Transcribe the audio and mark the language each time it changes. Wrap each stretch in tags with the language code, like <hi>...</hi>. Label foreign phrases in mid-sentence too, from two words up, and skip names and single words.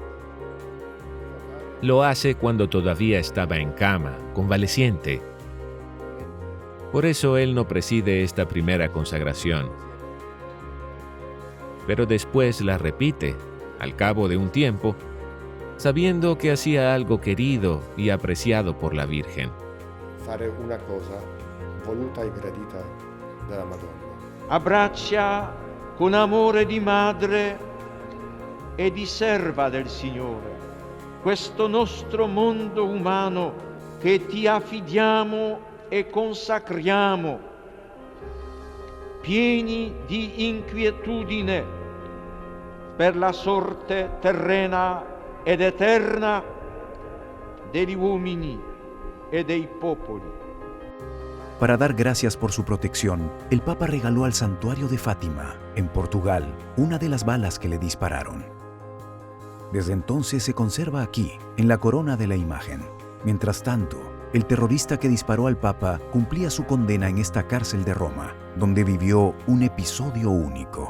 <es>Lo hace cuando todavía estaba en cama, convaleciente. Por eso él no preside esta primera consagración. Pero después la repite, al cabo de un tiempo, sabiendo que hacía algo querido y apreciado por la Virgen.</es> <it>fare una cosa voluta e gradita dalla Madonna. Abbraccia con amore di madre e di serva del Signore questo nostro mondo umano che ti affidiamo e consacriamo, pieni di inquietudine per la sorte terrena ed eterna degli uomini e dei popoli.</it> <es>Para dar gracias por su protección, el Papa regaló al santuario de Fátima, en Portugal, una de las balas que le dispararon. Desde entonces se conserva aquí, en la corona de la imagen. Mientras tanto, el terrorista que disparó al Papa cumplía su condena en esta cárcel de Roma, donde vivió un episodio único.</es>